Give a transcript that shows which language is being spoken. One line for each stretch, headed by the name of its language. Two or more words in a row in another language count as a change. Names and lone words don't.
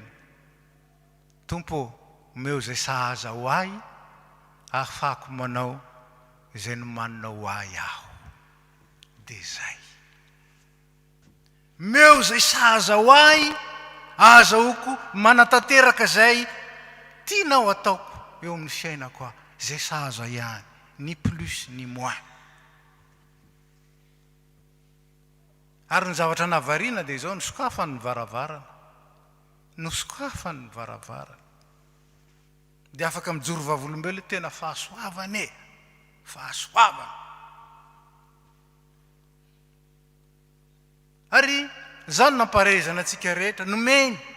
Malagasy: Tompo, omeo izay sahaza ho ahy, ahafahako manao izay nomanina ho ahy aho. Dia zay. Meo izay sahaza ho ahy, ahazahoako manatanteraka izay tianao ataoko eo amin'ny fiainako aho. Izay sahaza ihany,
French: ni plus ni moins.
Malagasy: Ary ny zavatra nahavariana dia izao nosokafany ny varavarana. Nosokafany ny varavarana. Dia afaka mijoro vavolombelona tena fahasoavana e. Fahasoavana. Ary zany namparezana antsika rehetra nomeny.